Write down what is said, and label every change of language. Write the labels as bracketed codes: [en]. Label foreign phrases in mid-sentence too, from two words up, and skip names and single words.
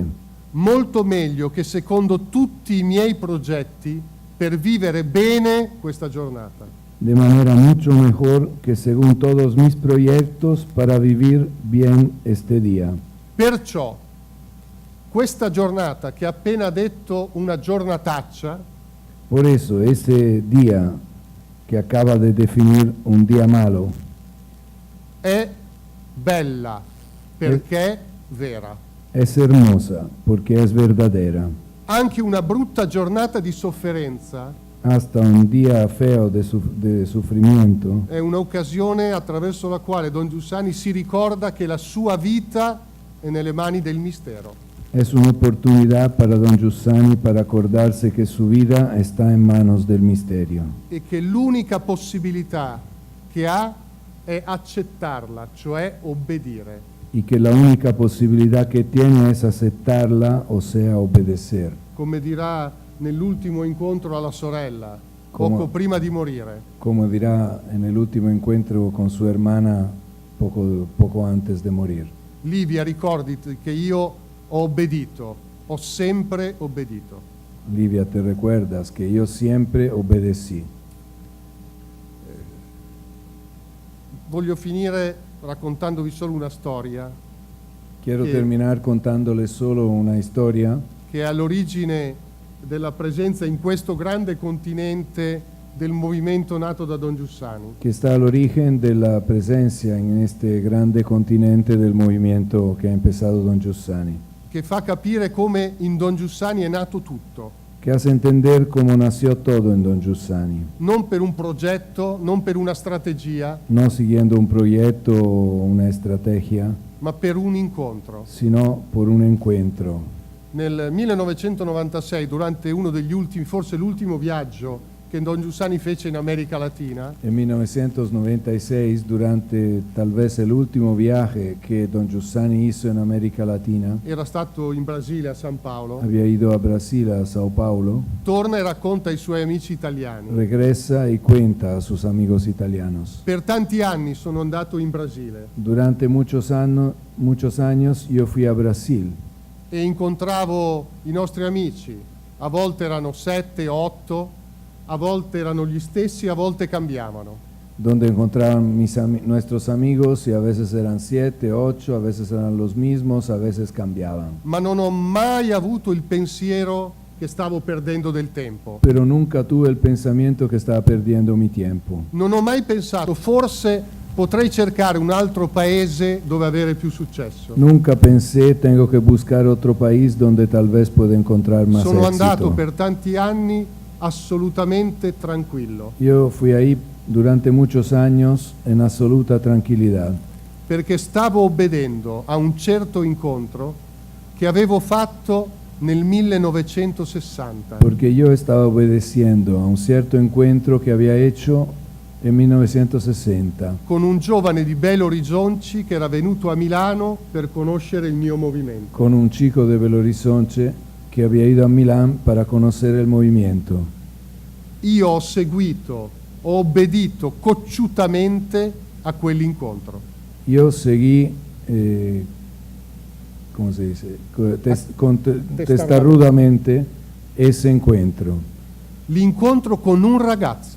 [it] Molto meglio che secondo tutti i miei progetti per vivere bene questa giornata. [es] De manera mucho mejor que según todos mis proyectos para vivir bien este día. [it] Perciò questa giornata, che ha appena detto una giornataccia, [es] Por eso ese día que acaba de definir un día malo [it] è bella perché vera. [es] es hermosa porque es verdadera. [it] Anche una brutta giornata di sofferenza [es] Hasta un día feo de sufrimiento [it] è un'occasione attraverso la quale Don Giussani si ricorda che la sua vita è nelle mani del mistero. [es] es una oportunidad para Don Giussani para acordarse que su vida está en manos del misterio [it] E che l'unica possibilità che ha è accettarla, cioè obbedire. [es] y que la única posibilidad que tiene es aceptarla, o sea, obedecer. [it] Come dirà nell'ultimo incontro alla sorella, Come- poco prima di morire. [es] Como dirá en el último encuentro con su hermana poco antes de morir. [it] Livia, ricordati che io ho obbedito, ho sempre obbedito. [es] Livia, ¿te recuerdas que yo siempre obedecí? [it] Voglio finire raccontandovi solo una storia [es] Quiero [it] Che- [es] terminar contándoles solo una historia [it] che è all'origine della presenza in questo grande continente del movimento nato da Don Giussani. [es] que está al origen de la presencia en este grande continente del movimiento que ha empezado Don Giussani. [it] che fa capire come in Don Giussani è nato tutto. [es] que hace entender cómo nació todo en Don Giussani, [it] Non per un progetto, non per una strategia, [es] no siguiendo un proyecto o una estrategia, [it] ma per un incontro. [es] sino por un encuentro. [it] Nel 1996, durante uno degli ultimi, forse l'ultimo viaggio che Don Giussani fece in America Latina, [es] En 1996, durante tal vez el último viaje que Don Giussani hizo en América Latina, [it] era stato in Brasile, a San Paolo, [es] había ido a Brasil, a Sao Paulo, [it] torna e racconta ai suoi amici italiani. [es] regresa y cuenta a sus amigos italianos. [it] Per tanti anni sono andato in Brasile [es] Durante muchos años yo fui a Brasil [it] e incontravo i nostri amici. A volte erano 7, 8, a volte erano gli stessi, a volte cambiavano. [es] donde encontraban nuestros amigos y a veces eran 7, 8, a veces eran los mismos, a veces cambiaban. [it] Ma non ho mai avuto il pensiero che stavo perdendo del tempo. [es] Pero nunca tuve el pensamiento que estaba perdiendo mi tiempo. [it] Non ho mai pensato, forse potrei cercare un altro paese dove avere più successo. [es] Nunca pensé, tengo que buscar otro país donde tal vez pueda encontrar más [it] Sono andato [es] éxito. [it] per tanti anni assolutamente tranquillo, [es] Yo fui ahí durante muchos años en absoluta tranquilidad, [it] perché stavo obbedendo a un certo incontro che avevo fatto nel 1960 [es] porque yo estaba obedeciendo a un cierto encuentro que había hecho en 1960 [it] con un giovane di Belo Horizonte che era venuto a Milano per conoscere il mio movimento. [es] con un chico de Belo Horizonte que había ido a Milán para conocer el movimiento. [it] Io ho seguito, ho obbedito cocciutamente a quell'incontro. [es] Yo seguí, ¿cómo se dice? Testarudamente ese encuentro. [it] L'incontro con un ragazzo,